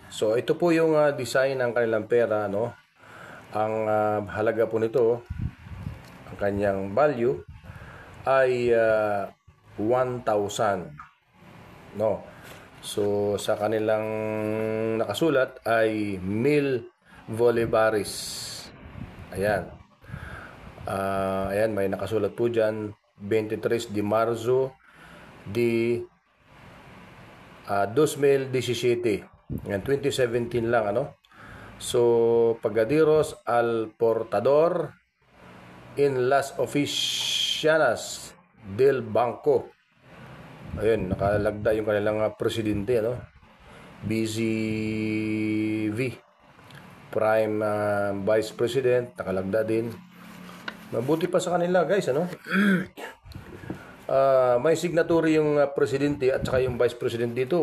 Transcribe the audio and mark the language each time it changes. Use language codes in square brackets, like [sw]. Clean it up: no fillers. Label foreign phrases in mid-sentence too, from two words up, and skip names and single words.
[tl] So, ito po yung design ng kanilang pera, no? Ang halaga po nito, ang kanyang value, ay 1,000. No? So, sa kanilang nakasulat ay 1,000 bolivares. Ayan. Ayan, may nakasulat po dyan, [es] 23 de Marzo de 2017. [tl] Ayan, 2017 lang, ano? So, [es] Pagadiros al Portador in las oficinas del banco. [tl] Ayun, nakalagda yung kanilang presidente, ano? BZV, [en] Prime Vice President, [tl] nakalagda din. Mabuti pa sa kanila, guys, ano? May signature yung presidente at saka yung [en] vice president [tl] dito.